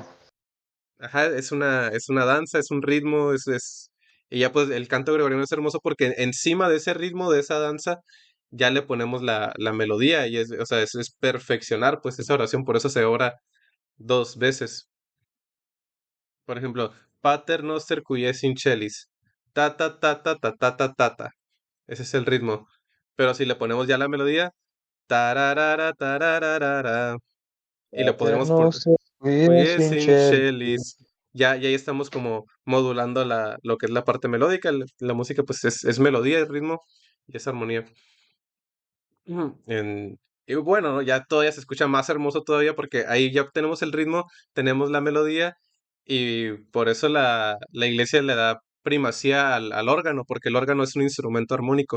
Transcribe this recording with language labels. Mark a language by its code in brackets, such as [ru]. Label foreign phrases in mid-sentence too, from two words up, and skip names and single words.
[es] Ajá, es una danza, es un ritmo, y ya pues el canto gregoriano es hermoso porque encima de ese ritmo, de esa danza, ya le ponemos la melodía y o sea, es perfeccionar pues esa oración, por eso se ora dos veces. Por ejemplo, [la] Pater noster qui es in celis. Ta ta ta ta ta ta ta ta ta. [es] Ese es el ritmo. Pero si le ponemos ya la melodía, tararara, tarararara, y le podremos poner [la] Paternoster qui es Quies in in [es] cielo. [la] celis. [es] Ya ahí estamos como modulando lo que es la parte melódica. La música pues es melodía, es ritmo y es armonía. Y bueno, ¿no? Ya todavía se escucha más hermoso todavía porque ahí ya tenemos el ritmo, tenemos la melodía y por eso la iglesia le da primacía al órgano, porque el órgano es un instrumento armónico.